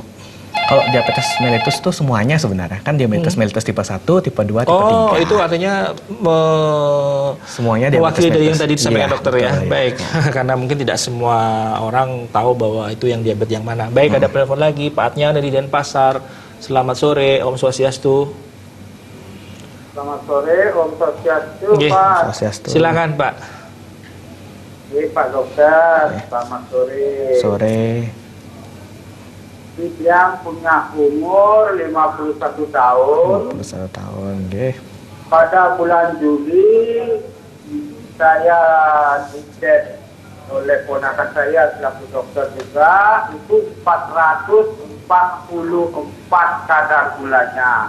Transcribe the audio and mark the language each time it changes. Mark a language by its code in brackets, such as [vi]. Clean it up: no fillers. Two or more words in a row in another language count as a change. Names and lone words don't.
[id] Kalau diabetes mellitus itu semuanya sebenarnya, kan diabetes mellitus tipe 1, tipe 2, tipe 3. Oh, itu artinya semuanya mewakili dari yang tadi iya, disampaikan dokter ya. Betul, baik, karena mungkin tidak semua orang tahu bahwa itu yang diabetes yang mana. Baik, ada telepon lagi, Pak Atnya dari Denpasar. Selamat sore, [sa] Om Swastiastu. [id] Selamat sore, [sa] Om Swastiastu, [id] Pak. Swastiastu. Silakan, Pak. Pak Dokter, selamat sore. Sore. Yang punya umur 51 tahun. 51 tahun, nggih. Pada bulan Juli saya dicek oleh ponakan saya selaku dokter juga, itu 444 kadar gulanya.